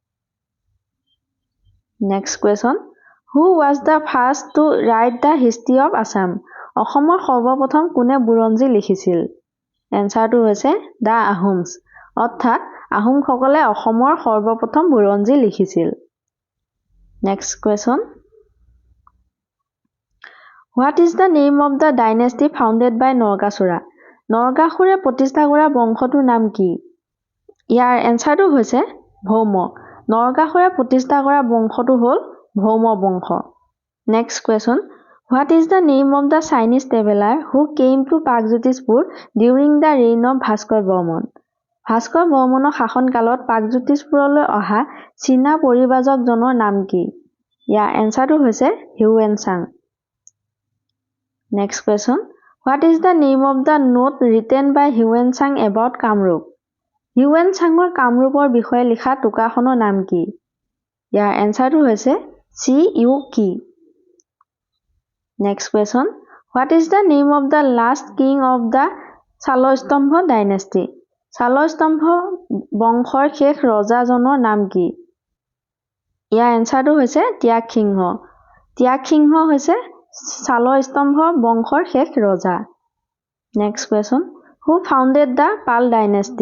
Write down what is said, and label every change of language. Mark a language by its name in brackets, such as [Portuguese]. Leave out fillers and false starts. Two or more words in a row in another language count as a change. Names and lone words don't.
[English] Next question, who was the first to write the history of Assam? [Assamese] অসমৰ সৰ্বপ্ৰথম কোনে বুৰঞ্জী লিখিছিল? এনসাৰটো হৈছে [English] the Ahoms, [Assamese] অৰ্থাৎ আহোমসকলে অসমৰ সৰ্বপ্ৰথম বুৰঞ্জী লিখিছিল। [English] Next question, what is the name of the dynasty founded by Narakasura? [Assamese] নৰকাসুৰে প্ৰতিষ্ঠা কৰা বংশটোৰ নাম কি? ইয়াৰ এনসাৰটো হৈছে ভৌম। নৰকাসুৰে প্ৰতিষ্ঠা কৰা বংশটো হ'ল ভৌম বংশ। [English] Next question, what is the name of the Chinese traveller who came to Pragjyotishpur during the reign of Bhaskar Barman? [Assamese] ভাস্কৰ বৰ্মনৰ শাসনকালত প্ৰাগজ্যোতিষপুৰলৈ অহা চীনা পৰিব্ৰাজকজনৰ নাম কি? ইয়াৰ এনসাৰটো হৈছে হিউৱেন চাং। [English] Next question, what is the name of the note written by Hiuen Tsang about Kamrup? [Assamese] হিউৱেন চাঙৰ কামৰূপৰ বিষয়ে লিখা টোকাখনৰ নাম কি? ইয়াৰ এনসাৰটো হৈছে চি ইউ কি। [English] Next question, what is the name of the last king of the Salastambha dynasty? [Assamese] শালস্তম্ভ বংশৰ শেষ ৰজাজনৰ নাম কি? ইয়াৰ এনসাৰটো হৈছে ত্যাগ সিংহ। ত্যাগ সিংহ হৈছে শালস্তম্ভ বংশৰ শেষ ৰজা। [English] Next question, who founded the Pala dynasty?